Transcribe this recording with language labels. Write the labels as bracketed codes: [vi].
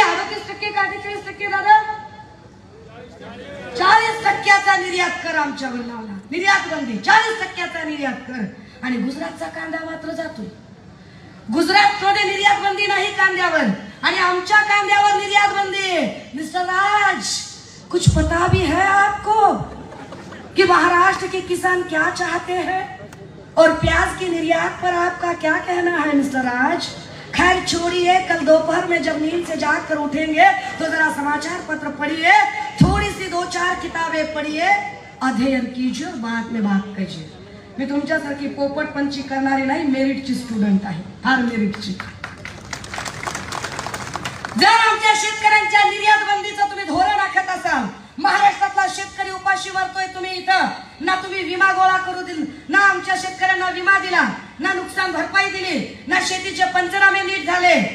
[mr] 38% का 48% दादा? 40% निर्यात कर आमच्यावर लावला. निर्यात बंदी, 40% निर्यात कर. आणि गुजरातचा कांदा मात्र जातो. गुजरातमध्ये निर्यात बंदी नाही कांद्यावर आणि आमच्या कांद्यावर निर्यात बंदी. [hi] मिस्टर राज, कुछ पता भी है आपको कि महाराष्ट्र के किसान क्या चाहते हैं और प्याज की निर्यात पर आपका क्या कहना है मिस्टर राज? खैर छोड़िए, कल दोपहर में जब नींद से जागकर उठेंगे तो जरा समाचार पत्र पढ़िए, थोड़ी सी 2-4 किताबें पढ़िए, अध्ययन कीजिए और बाद में बात कीजिए. [mr] मी तुमच्यासारखी पोपटपंची करणारी नाही, मेरिटची स्टुडंट आहे, फार मेरिटची. जर आमच्या शेतकऱ्यांच्या निर्यात बंदीचं तुम्ही धोरण आखत असाल, महाराष्ट्रातला शेतकरी उपाशी मरतोय, तुम्ही इथं ना तुम्ही विमा गोळा करू दिल, ना आमच्या शेतकऱ्यांना विमा दिला, ना नुकसान भरपाई दिली, ना शेतीचे पंचनामे नीट झाले.